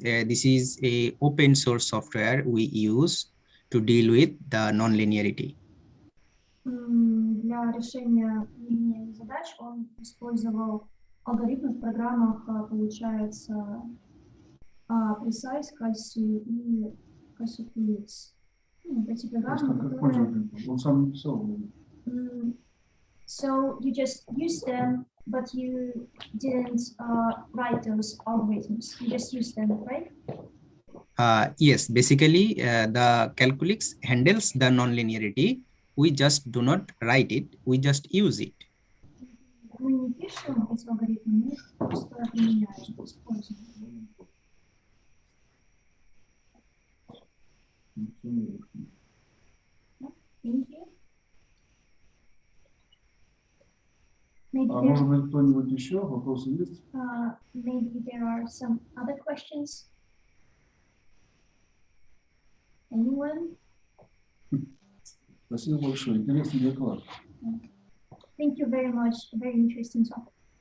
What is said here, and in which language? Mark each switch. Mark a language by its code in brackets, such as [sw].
[en] This is a open source software we use to deal with the non-linearity. [ru] Для решения линейных задач он использовал алгоритмы в программах, получается, Precise, Calci и Calculix. Эти программы, которые... Он сам написал. [en] So you just use them, but you didn't write those algorithms. You just use them, right? Yes, basically the Calculix handles the non-linearity. We just do not write it, we just use it. [ru] Мы не пишем эти алгоритмы, мы просто применяем, используем. [en] Thank you. [ru] Может быть, кто-нибудь еще? Вопросы есть? [en] Maybe there are some other questions. Anyone? [ru] Спасибо большое. Интересный доклад. [en] Thank you very much. A very interesting topic.